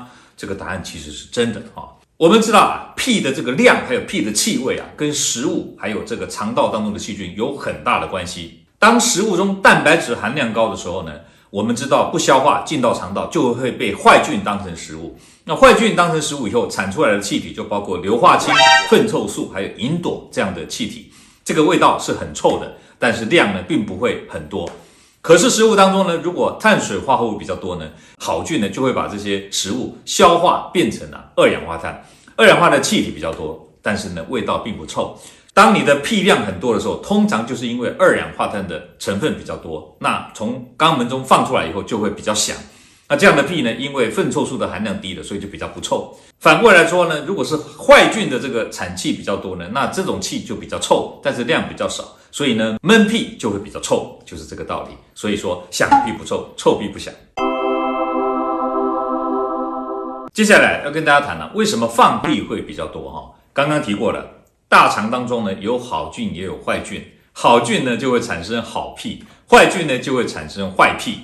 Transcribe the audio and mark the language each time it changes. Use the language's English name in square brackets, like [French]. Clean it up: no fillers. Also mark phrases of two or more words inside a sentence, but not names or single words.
[Chinese] 這個答案其實是真的我們知道屁的這個量還有屁的氣味跟食物還有這個腸道當中的細菌有很大的關係。當食物中蛋白質含量高的時候呢，我們知道不消化進到腸道就會被壞菌當成食物。那壞菌當成食物以後產出來的氣體就包括硫化氫、糞臭素還有吲哚這樣的氣體，這個味道是很臭的，但是量呢並不會很多。可是食物當中呢，如果碳水化合物比较多呢，好菌呢就会把这些食物消化变成二氧化碳。二氧化碳的气体比较多，但是呢味道并不臭。当你的屁量很多的时候，通常就是因为二氧化碳的成分比较多，那从肛門中放出来以后就会比较響。那這樣的屁呢，因為糞臭素的含量低了，所以就比較不臭。反過來說呢，如果是壞菌的這個產氣比較多呢，那這種氣就比較臭，但是量比較少，所以呢悶屁就會比較臭，就是這個道理。所以說響屁不臭，臭屁不響。接下來要跟大家談為什麼放屁會比較多剛剛提過了，大腸當中呢有好菌也有壞菌，好菌呢就會產生好屁，壞菌呢就會產生壞屁。